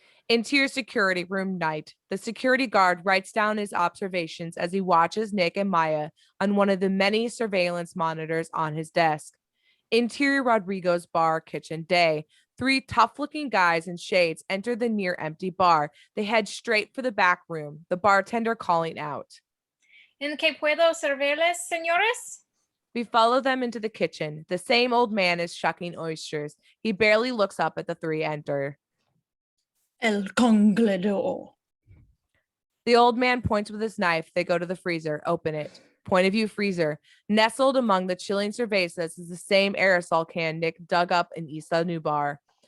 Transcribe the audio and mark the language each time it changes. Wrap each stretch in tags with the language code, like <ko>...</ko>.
<en>Interior security room night. The security guard writes down his observations as he watches Nick and Maya on one of the many surveillance monitors on his desk. Interior Rodrigo's bar kitchen day. 3 tough-looking guys in shades enter the near-empty bar. They head straight for the back room, the bartender calling out.</en> <es>¿En qué puedo servirles, señores?</es> <en>We follow them into the kitchen. The same old man is shucking oysters. He barely looks up at the 3 enter.</en> <es>El Conglador.</es> <en>The old man points with his knife. They go to the freezer, open it. Point of view freezer. Nestled among the chilling cervezas is the same aerosol can Nick dug up in Isla Nubar.</en>